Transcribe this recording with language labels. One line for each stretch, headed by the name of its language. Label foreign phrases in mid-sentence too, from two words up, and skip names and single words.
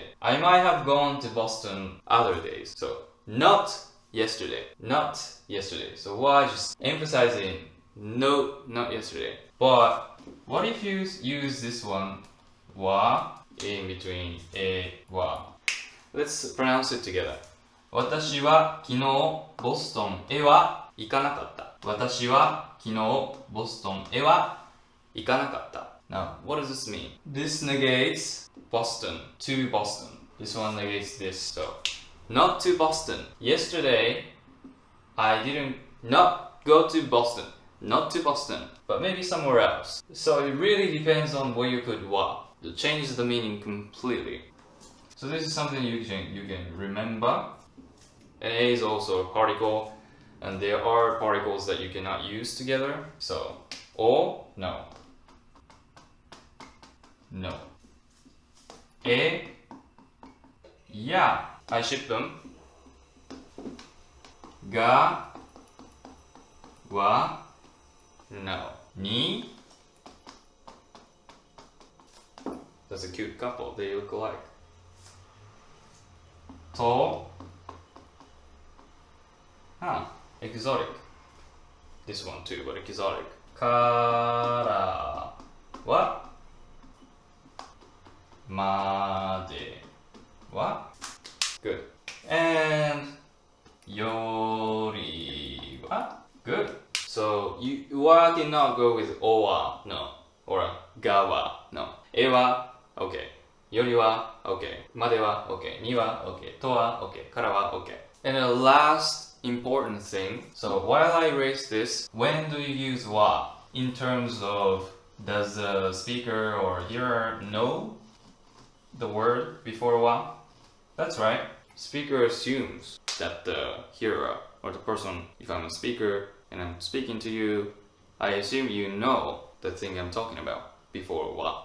English: I might have gone to Boston other days. So not yesterday. So why just emphasizing no, not yesterday. But what if you use this one wa in between wa? Let's pronounce it together.
Japanese: 私は昨日ボストンへは行かなかった。私は昨日ボストンへは行かなかった。
English: Now, what does this mean? This negates Boston, to Boston. This one negates this, so not to Boston. Yesterday, I didn't not go to Boston. Not to Boston, but maybe somewhere else. So it really depends on where you put wa. It changes the meaning completely. So this is something you can remember. And A is also a particle. And there are particles that you cannot use together. So, o, no. No. E, yeah. I ship them. Ga, wa, no. Ni, that's a cute couple. They look alike. To, exotic. This one too, but exotic.
Japanese: Kara wa made wa.
English: Good. And
Japanese: yori wa.
English: Good. So you wa cannot go with
Japanese: o wa,
English: no. Or
Japanese: ga wa,
English: no.
Japanese: E wa,
English: okay.
Japanese: Yori wa, okay. Made wa, okay. Ni wa, okay. To wa, okay. Kara wa,
English: okay. And the last important thing. So while I erase this, when do you use wa? In terms of, does the speaker or hearer know the word before wa? That's right. Speaker assumes that the hearer or the person, if I'm a speaker and I'm speaking to you, I assume you know the thing I'm talking about before wa.